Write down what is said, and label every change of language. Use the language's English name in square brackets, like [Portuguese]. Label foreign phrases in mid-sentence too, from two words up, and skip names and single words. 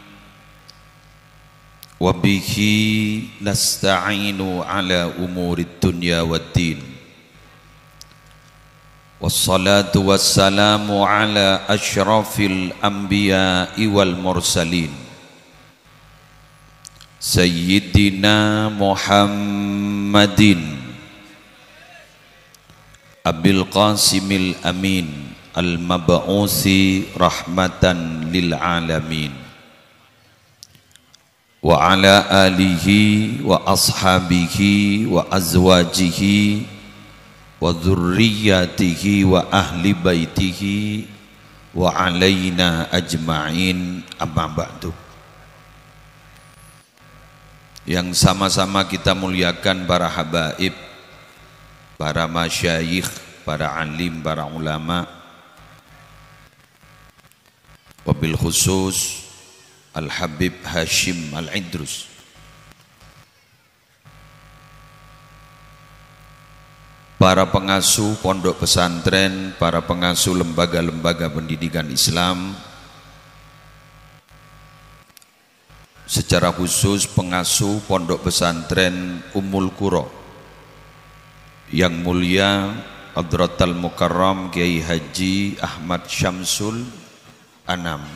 [Arabic] وبه نستعين على أمور الدنيا والدين. والصلاة والسلام على أشرف الأنبياء والمرسلين سيدنا محمد أبي القاسم الأمين المبعوث رحمة للعالمين وعلى آله وأصحابه وأزواجه وذرياته وأهل بيته وعلينا أجمعين أما بعد. [Indonesian] Yang sama-sama kita muliakan para habaib, para masyayikh, para alim, para ulama, [Arabic] وبالخصوص [Indonesian] Al-Habib Hashim Al-Idrus, para pengasuh pondok pesantren, para pengasuh lembaga-lembaga pendidikan Islam, secara khusus pengasuh pondok pesantren Ummul Qura yang mulia [Arabic] حضرة المكرم [Indonesian] Kiai Haji Ahmad Syamsul Anam.